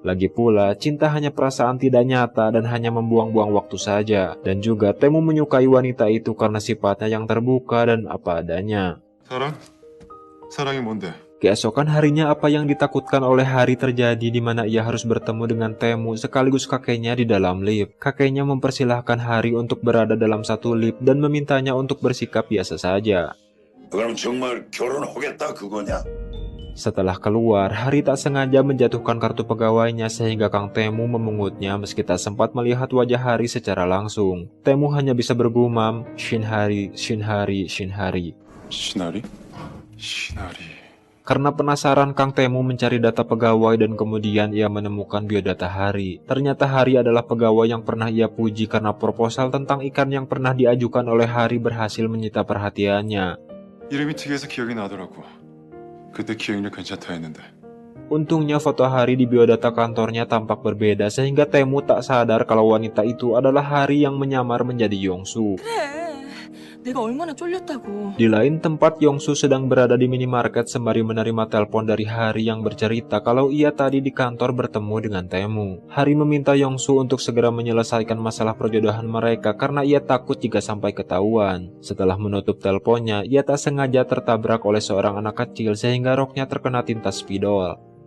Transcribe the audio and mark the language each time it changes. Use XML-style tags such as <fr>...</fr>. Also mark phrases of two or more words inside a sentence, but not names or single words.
<id>Lagi pula, cinta hanya perasaan tidak nyata dan hanya membuang-buang waktu saja. Dan juga Taemu menyukai wanita itu karena sifatnya yang terbuka dan apa adanya.</id> <ko>사랑? 사랑이 뭔데?</ko> <id>Keesokan harinya apa yang ditakutkan oleh Hari terjadi di mana ia harus bertemu dengan Taemu sekaligus kakeknya di dalam lift. Kakeknya mempersilahkan Hari untuk berada dalam satu lift dan memintanya untuk bersikap biasa saja.</id> <ko>그럼 정말 결혼하겠다 그거냐?</ko> <id>Setelah keluar, Hari tak sengaja menjatuhkan kartu pegawainya sehingga Kang Taemu memungutnya meski tak sempat melihat wajah Hari secara langsung. Taemu hanya bisa bergumam, Shin Hari, Shin Hari, Shin Hari.</id> <ko>시나리? 시나리.</ko> <id>Karena penasaran, Kang Taemu mencari data pegawai dan kemudian ia menemukan biodata Hari. Ternyata Hari adalah pegawai yang pernah ia puji karena proposal tentang ikan yang pernah diajukan oleh Hari berhasil menyita perhatiannya.</id> <ko>이름이 특이해서 기억이 나더라고. 그때 기억력 괜찮다 했는데.</ko> <id>Untungnya foto Hari di biodata kantornya tampak berbeda sehingga Taemu tak sadar kalau wanita itu adalah Hari yang menyamar menjadi Yongsu.</id> <ko>그래. 내가 얼마나 쫄렸다고.</ko> <id>Di lain tempat, Yongsu sedang berada di minimarket sembari menerima telepon dari Hari yang bercerita kalau ia tadi di kantor bertemu dengan Taemu. Hari meminta Yongsu untuk segera menyelesaikan masalah perjodohan mereka karena ia takut jika sampai ketahuan. Setelah menutup teleponnya, ia tak sengaja tertabrak oleh seorang anak kecil sehingga roknya terkena tinta spidol.</id>